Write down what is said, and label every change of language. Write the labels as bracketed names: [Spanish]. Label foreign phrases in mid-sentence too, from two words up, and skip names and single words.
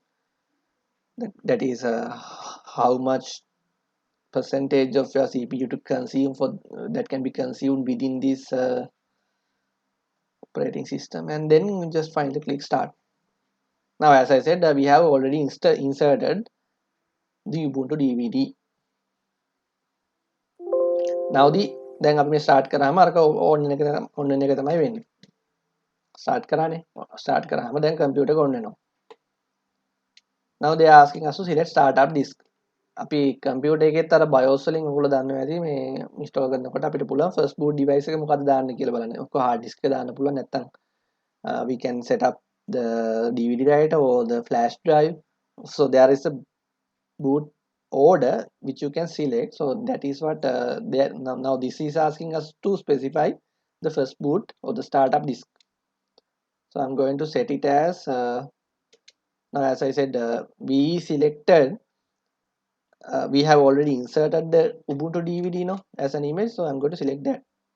[English] That is how much percentage of your CPU to consume for that can be consumed within this operating system, and then just finally click start. Now, as I said, we have already inserted the Ubuntu DVD. [Sinhala] Now දැන් අපි මේ start කරාම අරක on එක තමයි වෙන්නේ. start කරානේ. start කරාම දැන් computer එක on වෙනවා. [English] Now they are asking us to select startup disk. [Sinhala] අපි computer එකෙත් අර BIOS වලින් ඔයගොල්ලෝ දන්නවා ඇති මේ install කරනකොට අපිට පුළුවන් [English] first boot device [Sinhala] එක මොකක්ද දාන්න කියලා බලන්න. ඔක hard disk එක දාන්න පුළුවන් නැත්නම් [English] we can set up the DVD writer or the flash drive. So there is a boot order which you can select. So that is what now this is asking us to specify the first boot or the startup disk. So I'm going to set it as now, as I said, we selected we have already inserted the Ubuntu DVD now as an image, so I'm going to select that.